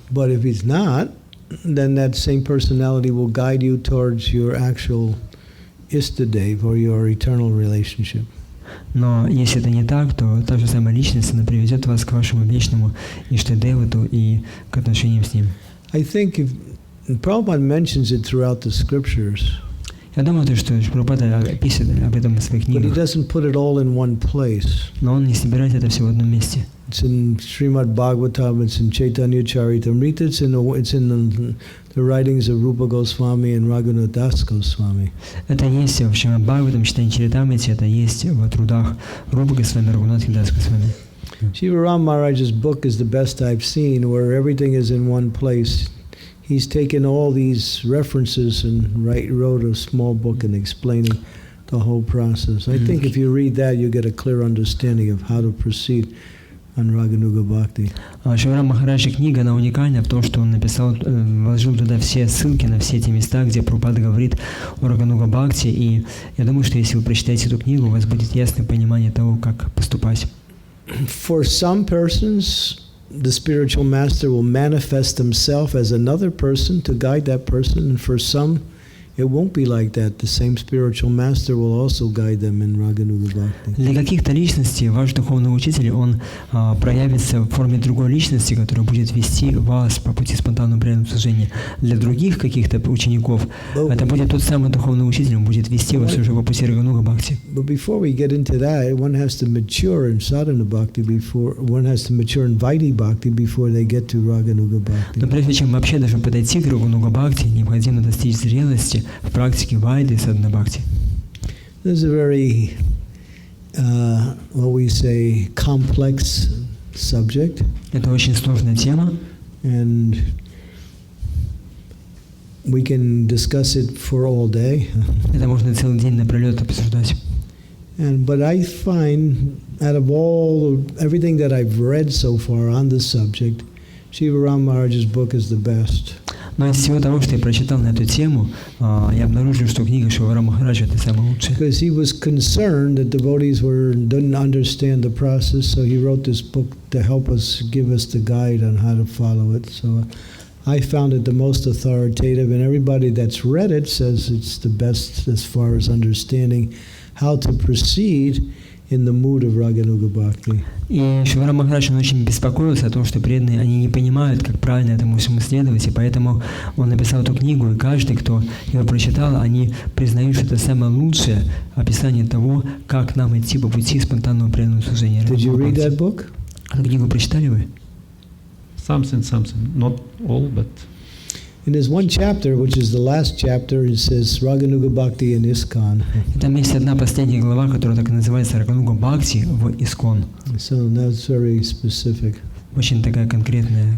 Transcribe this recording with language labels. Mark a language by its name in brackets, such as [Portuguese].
[English] But if it's not, then that same personality will guide you towards your actual Istadev or your eternal relationship. [Russian] Но если это не так, то та же самая личность, она приведет вас к вашему вечному Иштадевату и к отношениям с ним. [English] I think if Prabhupada mentions it throughout the scriptures. [Russian] Я думаю, что Прабхупада описывает об этом в своих книгах. [English] But he doesn't put it all in one place. [Russian] Но он не собирает это все в одном месте. [English] It's in Srimad Bhagavatam, it's in Chaitanya Charitamrita, it's in the writings of Rupa Goswami and Raghunath Das Goswami. [Russian] Это есть в Шримад Бхагаватам, Чайтанья Чаритамрите, это есть в трудах Рупы Госвами, Рагунатха Дас Госвами. [English] Shivaram Maharaj's book is the best I've seen, where everything is in one place. He's taken all these references and wrote a small book and explaining the whole process. I think if you read that, you get a clear understanding of how to proceed on Raganuga Bhakti. [Russian] Шиварам Махараджа книга, она уникальна в том, что он написал, вложил туда все ссылки на все эти места, где Прабхупада говорит о Рагануга Бхакти, и я думаю, что если вы прочитаете эту книгу, у вас будет ясное понимание того, как поступать. [English] For some persons, the spiritual master will manifest himself as another person to guide that person, and for some, it won't be like that. The same spiritual master will also guide them in Raganuga Bhakti. [Russian] Для каких-то личностей ваш духовный учитель, он проявится в форме другой личности, которая будет вести вас по пути спонтанного преданного служения. Для других каких-то учеников это будет тот самый духовный учитель, он будет вести вас уже по пути Рагануга Бхакти. [English] But before we get into that, one has to mature in sadhana bhakti before one has to mature in Vaidhi Bhakti before they get to Raganuga Bhakti. [Russian] Но прежде чем вообще даже подойти к Рагануга Бхакти, необходимо достичь зрелости в практике Вайды и Садхана Бхакти. [English] This is a very, what we say, complex subject. [Russian] Это очень сложная тема. [English] And we can discuss it for all day. [Russian] Это можно целый день напролет обсуждать. [English] But I find, out of everything that I've read so far on this subject, Shivaram Maharaj's book is the best. [Russian] Но из всего того, что я прочитал на эту тему, я обнаружил, что книга Шивара Махараджа — это самая лучшая. [English] Because he was concerned that devotees didn't understand the process, so he wrote this book to help us, give us the guide on how to follow it. So I found it the most authoritative, and everybody that's read it says it's the best as far as understanding how to proceed in the mood of Raganuga Bhakti. [Russian] И Шивара Махарадж, он очень беспокоился о том, что преданные, они не понимают, как правильно этому всему следовать, и поэтому он написал эту книгу, и каждый, кто ее прочитал, они признают, что это самое лучшее описание того, как нам идти по пути спонтанного преданного служения. [English] Did you read that book? [Russian] Эту книгу прочитали вы? [English] Something. Not all, but... And there's one chapter, which is the last chapter, it says Raganuga Bhakti in ISKCON. [Russian] И там есть одна последняя глава, которая так и называется «Рагануга Бхакти» в Искон. [English] So that's very specific. [Russian] Очень такая конкретная